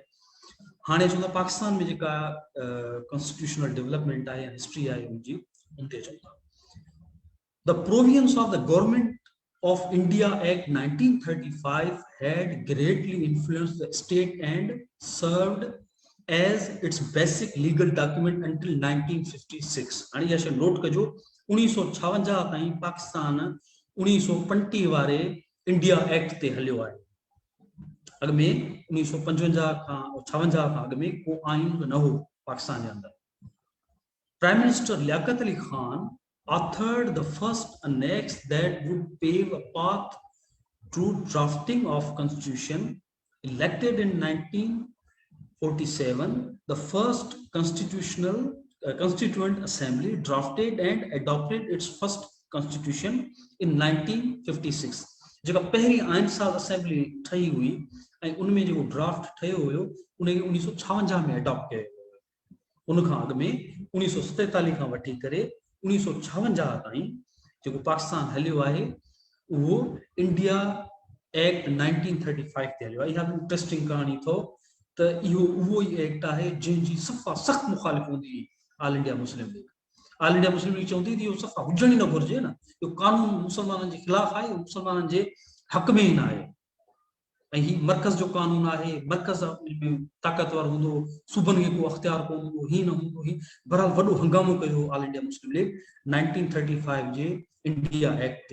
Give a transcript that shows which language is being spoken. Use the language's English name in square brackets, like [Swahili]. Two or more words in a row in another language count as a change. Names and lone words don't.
[Sindhi] हाणे चवंदा पाकिस्तान में जेका [English] constitutional development [Sindhi] आहे या हिस्ट्री आहे उनजी, उन ते चवंदा [English] the provisions of the Government of India Act 1935 had greatly influenced the state and served as its basic legal document until 1956. [Sindhi] हाणे इहा शइ नोट कजो, 1956 ताईं पाकिस्तान 1935 वारे इंडिया एक्ट ते हलियो आहे। अॻ में 1955 खां 56 खां अॻ में को आइन न हो पाकिस्तान जे अंदर। [English] Prime Minister लियाकत अली खान authored the first annex that would pave a path to drafting of constitution. Elected in 1947, the first constituent assembly drafted and adopted its first constitution in 1956. [Sindhi] जेका पहिरीं आइन साज़ असेंबली ठही हुई ऐं उनमें जेको ड्राफ्ट ठहियो हुयो उनखे 1956 में अडॉप्ट कयो। उन खां अॻु में 1947 खां वठी करे 1956 ताईं जेको पाकिस्तान हलियो आहे उहो इंडिया एक्ट 1935 ते हलियो आहे। इहा बि इंट्रेस्टिंग कहानी अथव त इहो उहो ई एक्ट आहे जंहिंजी सफ़ा सख़्त मुखालिफ़ हूंदी हुई ऑल इंडिया मुस्लिम लीग। ऑल इंडिया मुस्लिम लीग चवंदी थी इहो सफ़ा हुजण ई न घुरिजे न, इहो कानून मुसलमाननि जे ख़िलाफ़ आहे, मुसलमाननि जे हक़ में ई न आहे। ऐं ही मर्कज़ जो कानून आहे, मर्कज़ में ताक़तवर हूंदो, सूबनि खे को अख़्तियार कोन हूंदो, ही न हूंदो, ही बहरहाल वॾो हंगामो कयो ऑल इंडिया मुस्लिम लीग 1935 जे इंडिया एक्ट ते।